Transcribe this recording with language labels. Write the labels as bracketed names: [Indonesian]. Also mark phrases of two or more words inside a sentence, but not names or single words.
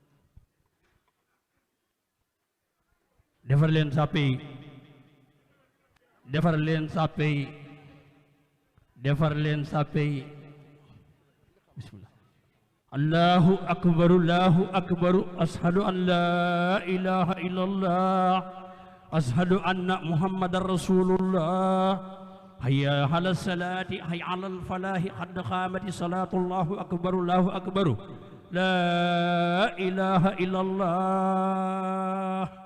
[Wolof] defar leen sàppe yi defar leen sàppe yi defar leen sàppe yi [Arabic] بسم الله الله أكبر أشهد أن لا إله إلا الله أشهد أن محمدا رسول الله حي على الصلاة حي على الفلاح قد قامت الصلاة الله أكبر لا إله إلا الله.